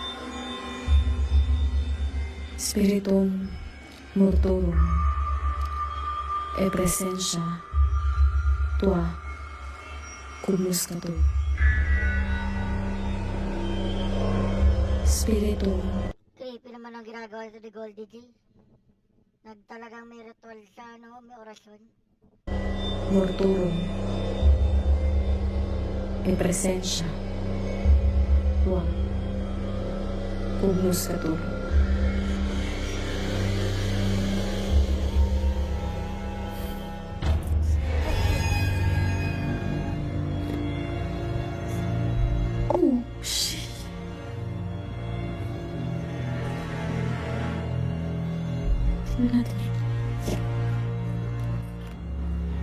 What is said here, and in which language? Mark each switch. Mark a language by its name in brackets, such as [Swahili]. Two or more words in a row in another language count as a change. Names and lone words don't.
[Latin] Spiritum morturum e presentia tua cognoscatur. Spiritum [Filipino] Creepy naman ang ginagawa nito ni Goldie G. Talagang may ritual sa may orasyon. [Latin] morturum e presentia tua cognoscatur. [English] Oh, shit. [Filipino] Tingnan natin.